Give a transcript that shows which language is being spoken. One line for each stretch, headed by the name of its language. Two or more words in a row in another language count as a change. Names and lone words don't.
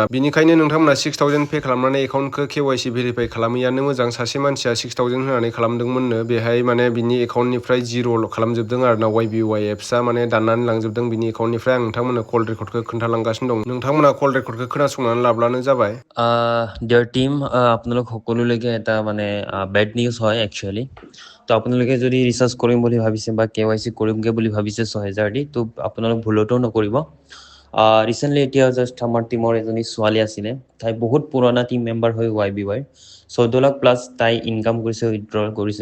Bodo: बिनिखायनो नोंथांमोना 6000 पे खालामनानै एकाउन्टखौ KYC भेरिफाइ खालामैयानो मोजां। सासे मानसिया 6000 होनानै खालामदोंमोननो, बेहाय माने बिनि एकाउन्टनिफ्राय जिर' खालामजोबदों आरोना YBY एप्सआ, माने दाननानै लांजोबदों बिनि एकाउन्टनिफ्राय। आं नोंथांमोननो कल रेकर्डखौ खोन्थालांगासिनो दं, नोंथांमोना कल रेकर्डखौ खोनासंनानै लाब्लानो जाबाय।
Assamese: ডিয়াৰ টিম, আপোনালোক সকলোলৈকে এটা মানে
English: bad news
Assamese: হয় একচুৱেলি। তো আপোনালোকে যদি ৰিচাৰ্জ কৰিম বুলি ভাবিছে বা KYC কৰিমগৈ বুলি ভাবিছে 6000 দি, তো আপোনালোক ভুলতো নকৰিব। ৰিচেণ্টলি এতিয়া জাষ্ট আমাৰ টিমৰ এজনী ছোৱালী আছিলে, তাই বহুত পুৰণা
English: team member
Assamese: হয় YBY, 14 লাখ প্লাছ তাই ইনকাম কৰিছে, উইথড্ৰল কৰিছে।